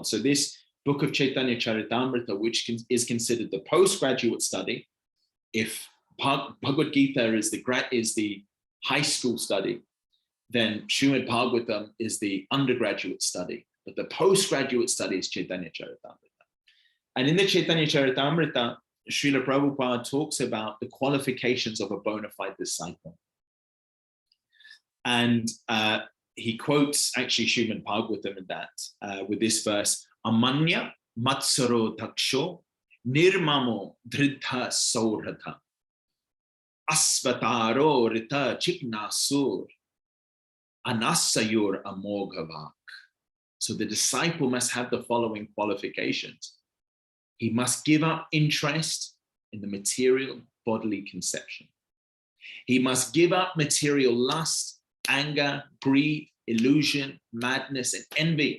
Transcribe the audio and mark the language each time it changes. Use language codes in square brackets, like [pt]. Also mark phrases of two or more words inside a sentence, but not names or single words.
[en] So this book of Chaitanya Charitamrita, which is considered the postgraduate study, if Bhagavad Gita is the high school study, then Srimad Bhagavatam is the undergraduate study, but the postgraduate study is Chaitanya Charitamrita. And in the Chaitanya Charitamrita, Srila Prabhupada talks about the qualifications of a bona fide disciple. And he quotes actually Srimad Bhagavatam in that with this verse, [sa] Amanya Matsaro Daksho Nirmamo Dridha Saurhatha Asvataro Rita Chiknasur Anasayor Amoghavak. [en] So the disciple must have the following qualifications. He must give up interest in the material bodily conception. He must give up material lust, anger, greed, illusion, madness, and envy.